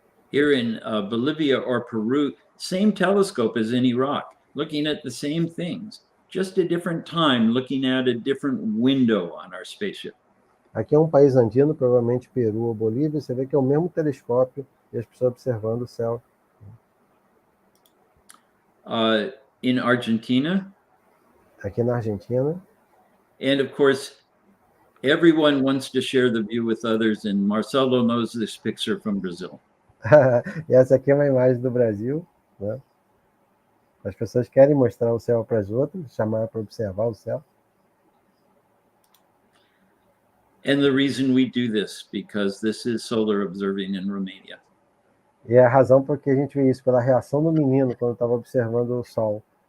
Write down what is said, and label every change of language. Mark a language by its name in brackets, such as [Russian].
[English] Here in Bolivia or Peru, same telescope as in Iraq, looking at the same things, just a different time, looking at a different window on our spaceship. [Portuguese] Aqui é um país andino, provavelmente Peru ou Bolívia, você vê que é o mesmo telescópio e as pessoas observando o céu. [English] In Argentina. [Portuguese] Aqui na Argentina. [English] And of course, everyone wants to share the view with others, and Marcelo knows this picture from Brazil. [Portuguese] E essa aqui é uma imagem do Brasil, né? As pessoas querem mostrar o céu para as outras, chamar para observar o céu. [English] And the reason we do this, because this is solar observing in Romania. [Portuguese] E a razão por que a gente vê isso, pela reação do menino quando estava observando o sol.